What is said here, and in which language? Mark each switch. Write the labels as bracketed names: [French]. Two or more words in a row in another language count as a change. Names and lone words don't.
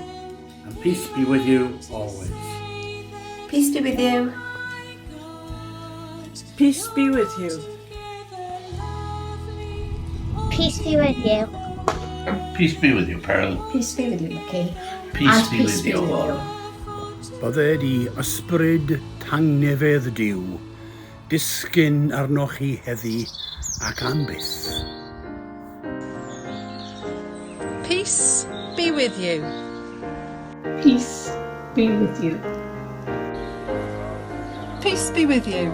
[English] And peace be with you always. Peace be with you. Peace be with you. Peace be with you. Peace be with you, Pearl. Peace be with you, Mickey. Peace be with you all. [Welsh] Bydde di ysbryd tangnefedd diw, disgyn arnoch chi heddi ac am byth. [English] Peace be with you. Peace be with you. Peace be with you.